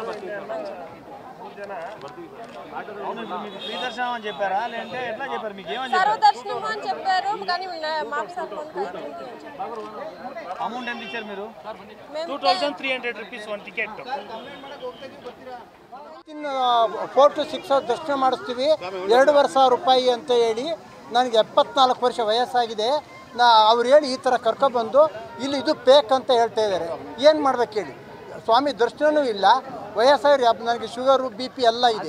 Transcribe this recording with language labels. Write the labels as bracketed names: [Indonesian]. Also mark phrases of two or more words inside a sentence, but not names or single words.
[Telugu] మీకు ఫ్రీ దర్శనం అని చెప్పారా లేదంటే ఎట్లా చెప్పారు? మీకు ఏమని సర్వ దర్శనం అని చెప్పారు కానీ మాప్సార్ అమౌంట్ ఎంత ఇచ్చారు మీరు? 2300 రూపీస్ 1 టికెట్. [Kannada] 4 to 6 ದರ್ಶನ ಮಾಡಿಸ್ತೀವಿ. 2,500 ರೂಪಾಯಿ ಅಂತ ಹೇಳಿ ನನಗೆ 74 ವರ್ಷ ವಯಸ್ಸಾಗಿದೆ. ಅವ್ರು ಹೇಳಿ ಈ ಥರ ಕರ್ಕೊಬಂದು ಇಲ್ಲಿ ಇದು ಪೇಕ್ ಅಂತ ಹೇಳ್ತಾ ಇದ್ದಾರೆ. ಏನು ಮಾಡ್ಬೇಕು ಹೇಳಿ? ಸ್ವಾಮಿ ದರ್ಶನವೂ ಇಲ್ಲ, ವಯಸ್ಸಾಗಿ ನನಗೆ ಶುಗರು BP ಎಲ್ಲ ಇದೆ.